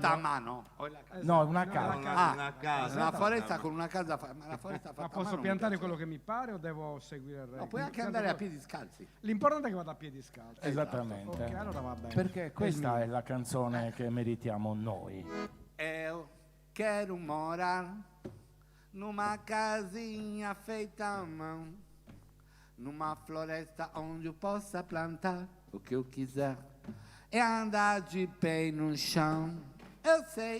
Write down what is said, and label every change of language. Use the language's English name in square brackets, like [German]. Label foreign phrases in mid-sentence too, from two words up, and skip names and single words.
[Italian] fatta a mano. O è la casa? No, una No, casa. Una casa. Una foresta con una casa ma la foresta fatta Ma a posso mano piantare mi piace. quello che mi pare o devo seguire il resto? No, puoi anche andare a piedi scalzi. L'importante è che vada a piedi scalzi. Esattamente. Ok, allora va bene. Perché questa mio. è la canzone che meritiamo noi. [Portuguese] Eu quero morar numa casinha feita à mão, numa floresta onde eu possa plantar o que eu quiser e andar de pé no chão. Eu sei.